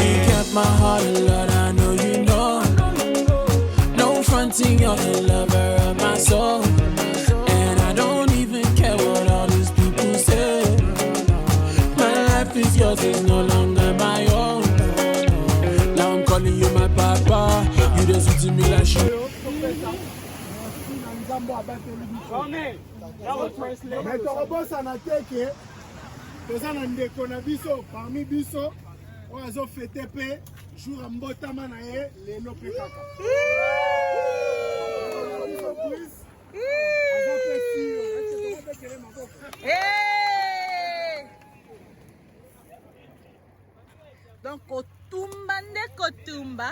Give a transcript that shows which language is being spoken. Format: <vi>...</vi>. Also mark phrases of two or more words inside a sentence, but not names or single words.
<en>You kept my heart, Lord, I know you know. No fronting, you're the lover of my soul. And I don't even care what all these people say. My life is yours, it's no longer my own. Now I'm calling you my papa. You just to me like shit.</en> <ln>Mais torobosa na teke, toza na ndeko na biso, parmi biso, oyo azofete pe jour ya mbotama na ye lelo pe kaka. Donc kotumba nde kotumba.</ln>